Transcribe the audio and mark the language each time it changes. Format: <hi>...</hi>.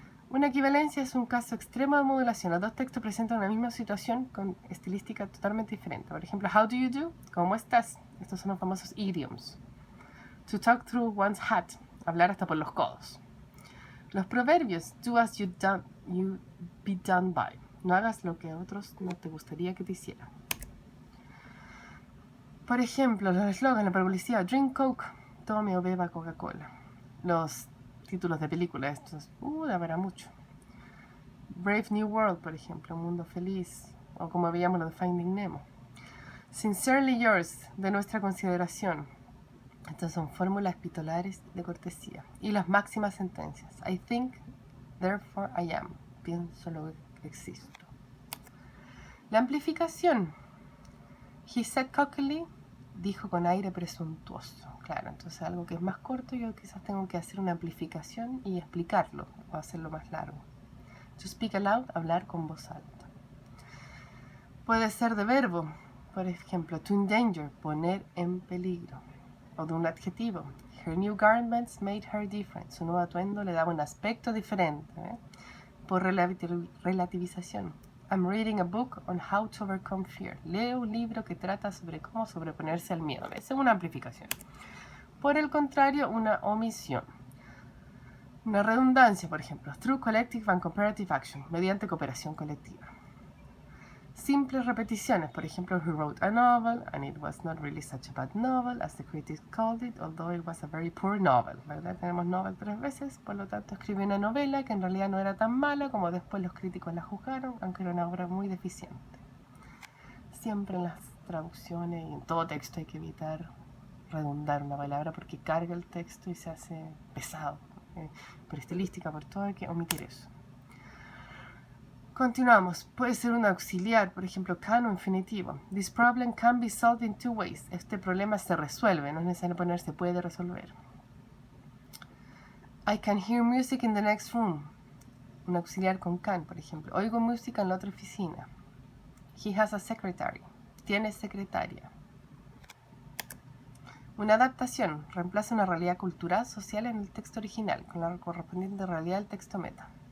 <es>Una equivalencia es un caso extremo de modulación. Los dos textos presentan una misma situación con estilística totalmente diferente. Por ejemplo,</es> <en>how do you do?</en> <es>¿Cómo estás? Estos son los famosos idioms.</es> <en>To talk through one's hat,</en> <es>hablar hasta por los codos. Los proverbios,</es> <en>do as you be done by.</en> <es>No hagas lo que a otros no te gustaría que te hicieran. Por ejemplo, los eslogans, la publicidad,</es> <en>drink Coke,</en> <es>tome o beba Coca-Cola. Los títulos de películas, estos, habrá mucho. Brave New World, por ejemplo, Mundo Feliz, o como veíamos lo de Finding Nemo. Sincerely Yours, de nuestra consideración. Estas son fórmulas epistolares de cortesía. Y las máximas sentencias.</es> <en>I think, therefore I am.</en> <es>Pienso, luego existo. La amplificación.</es> <en>He said cockily,</en> <es>dijo con aire presuntuoso. Claro, entonces algo que es más corto, yo quizás tengo que hacer una amplificación y explicarlo, o hacerlo más largo.</es> <en>To speak aloud,</en> <es>hablar con voz alta. Puede ser de verbo, por ejemplo,</es> <en>to endanger,</en> <es>poner en peligro. O de un adjetivo.</es> <en>Her new garments made her different.</en> <es>Su nuevo atuendo le daba un aspecto diferente. Por relativización.</es> <en>I'm reading a book on how to overcome fear.</en> <es>Leo un libro que trata sobre cómo sobreponerse al miedo. Esa es una amplificación. Por el contrario, una omisión. Una redundancia, por ejemplo.</es> <en>Through collective and cooperative action.</en> <es>Mediante cooperación colectiva. Simples repeticiones, por ejemplo,</es> <en>he wrote a novel and it was not really such a bad novel as the critics called it, although it was a very poor novel,</en> <es>¿verdad? Tenemos novel 3 veces, por lo tanto escribió una novela que en realidad no era tan mala como después los críticos la juzgaron, aunque era una obra muy deficiente. Siempre en las traducciones y en todo texto hay que evitar redundar una palabra porque carga el texto y se hace pesado. Por estilística, por todo hay que omitir eso. Continuamos. Puede ser un auxiliar, por ejemplo, can o infinitivo.</es> <en>This problem can be solved in 2 ways.</en> <es>Este problema se resuelve, no es necesario poner se puede resolver.</es> <en>I can hear music in the next room.</en> <es>Un auxiliar con can, por ejemplo. Oigo música en la otra oficina.</es> <en>He has a secretary.</en> <es>Tiene secretaria. Una adaptación. Reemplaza una realidad cultural social en el texto original, con la correspondiente realidad del texto meta.</es>